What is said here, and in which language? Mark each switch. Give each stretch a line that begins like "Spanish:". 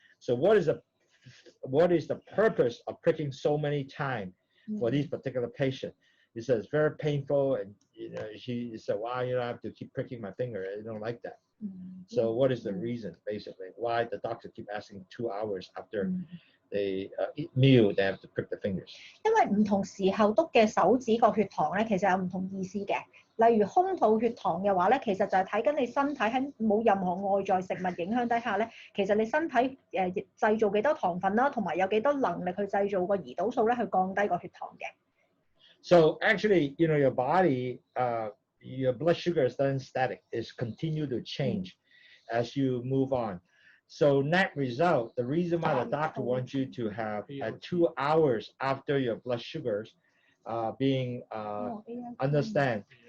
English: So what is the purpose of pricking so many times for these particular patients? He says it's very painful, and you know she said, wow, you know I have to keep pricking my finger. I don't like that. So what is the reason, basically, why the doctor keep asking 2 hours after they eat meal, they have to prick the fingers?
Cantonese: 因為唔同時候篤嘅手指個血糖咧，其實有唔同意思嘅。例如空肚血糖嘅話咧，其實就係睇緊你身體喺冇任何外在食物影響底下咧，其實你身體製造幾多糖分啦，同埋有幾多能力去製造個胰島素咧，去降低個血糖嘅。
English: So actually, you know, your body, your blood sugar is not static; it's continue to change as you move on. So net result, the reason why the doctor wants you to have 2 hours after your blood sugars being understand.